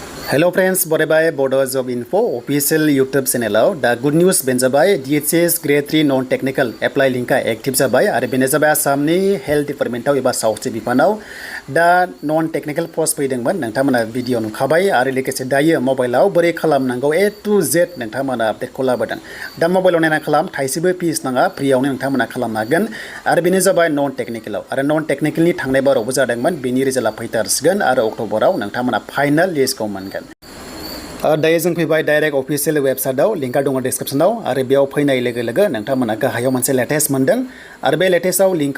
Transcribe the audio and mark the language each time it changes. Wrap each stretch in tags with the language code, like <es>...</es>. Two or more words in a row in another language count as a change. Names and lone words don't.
<en>Hello friends,</en> <brx>Bodo Bodo Job Info official YouTube channel da</brx> <en>good news</en> <brx>benjabai DHS Grade-3</brx> <en>non-technical apply link active</en> <brx>jabai आरो बेनो जाबाय आसामनि हेल्थ डिपार्टमेन्टआव एबा सावस्रि बिफानाव दा</brx> <en>non-technical post</en> <brx>फैदोंमोन नोंथांमोना भिडिअ नुखाबाय आरो लोगोसे दायो मबाइलाव बोरै खालामनांगौ</brx> <en>A to Z</en> <brx>नोंथांमोना आपडेटखौ लाबोदों दा मबाइलाव नायना खालाम थाइसेबो फिस नाङा फ्रियावनो नोंथांमोना खालामनो हागोन आरो बेनो जाबाय non-technicalआव आरो non-technicalनि थांनाय बारावबो जादोंमोन बेनि रिजाल्टआ फैथारसिगोन आरो अक्ट'बराव नोंथांमोना</brx> <en>final list</en> <brx>मोनगोन दायो जों फैबाय</brx> <en>direct official website</en> <brx>लिंकआ दङ डिस्क्रिप्शनाव आरो बेयाव फैनाय लोगो लोगो नोंथांमोना गाहायाव मोनसे लेटेस्ट मोनदों आरो बे लेटेस्टआव लिंकआव</brx>